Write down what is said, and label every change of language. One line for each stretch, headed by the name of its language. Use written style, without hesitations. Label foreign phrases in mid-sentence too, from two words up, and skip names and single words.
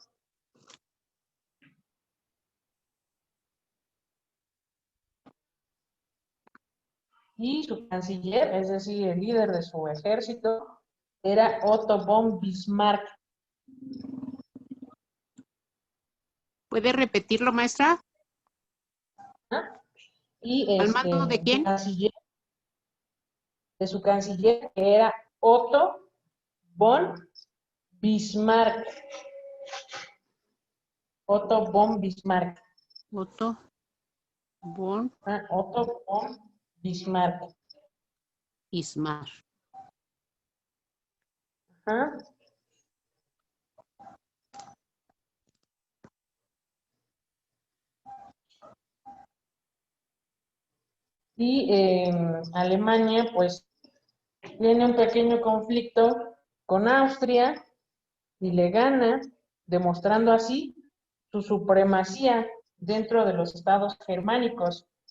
Spanish: Y su canciller, es decir, el líder de su ejército, era Otto von Bismarck. ¿Puede repetirlo, maestra? Y ¿Al mando de quién? De su canciller, que era Otto von Bismarck. Otto von Bismarck. Otto von Otto von Bismarck. Ismar. Ajá. Y Alemania, pues, tiene un pequeño conflicto con Austria y le gana, demostrando así su supremacía dentro de los estados germánicos.